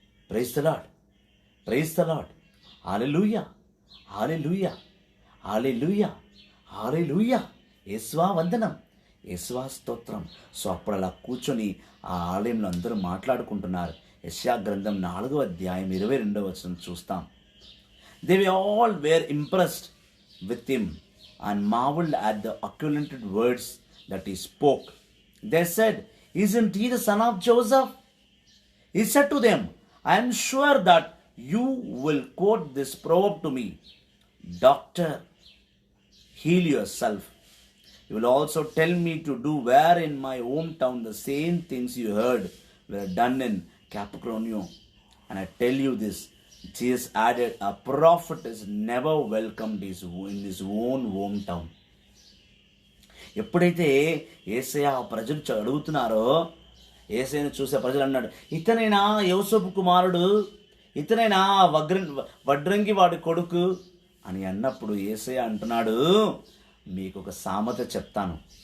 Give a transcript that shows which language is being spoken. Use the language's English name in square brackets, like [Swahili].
[English] Praise the lord, praise the lord. Hallelujah, hallelujah, hallelujah, hallelujah. [Telugu] యేసువా వందనం, యేసువా స్తోత్రం. సో అప్పుడు అలా కూర్చొని ఆ ఆలయంలో అందరూ మాట్లాడుకుంటున్నారు. యెషయా గ్రంథం 4వ అధ్యాయం 22వ వచనం చూస్తాం. [English] They all were impressed with him and marveled at the accusative words that he spoke. They said, "Isn't he the son of Joseph?" He said to them, "I am sure that you will quote this proverb to me, 'Doctor, heal yourself.' You will also tell me to do where in my hometown the same things you heard were done in Capernaum. And I tell you this," Jesus added, "a prophet is never welcomed in his own hometown." [Telugu] ఎప్పుడైతే యేసయ్య ప్రజలు అడుగుతున్నారో, యేసయ్యను చూసే ప్రజలు అన్నాడు, ఇతనైనా యోసేపు కుమారుడు, ఇతనైనా వడ్రంగి వాడి కొడుకు అని అన్నప్పుడు యేసయ్య అంటున్నాడు, మీకు ఒక సామెత చెప్తాను.